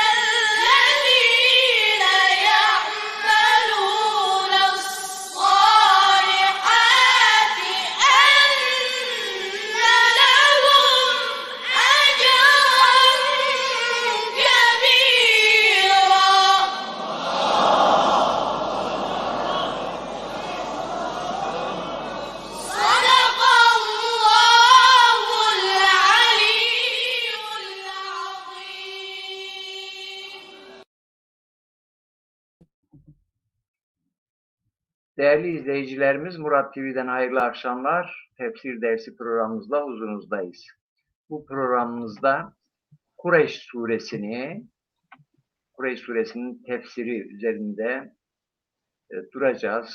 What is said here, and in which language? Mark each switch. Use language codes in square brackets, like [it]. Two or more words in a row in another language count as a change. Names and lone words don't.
[ar] الذين يعملون الصالحات أن لهم أجرا كبيرا صدق الله العلي العظيم. [tr] Değerli izleyicilerimiz, Murat TV'den hayırlı akşamlar. Tefsir dersi programımızla huzurunuzdayız. Bu programımızda Kureyş suresinin tefsiri üzerinde duracağız.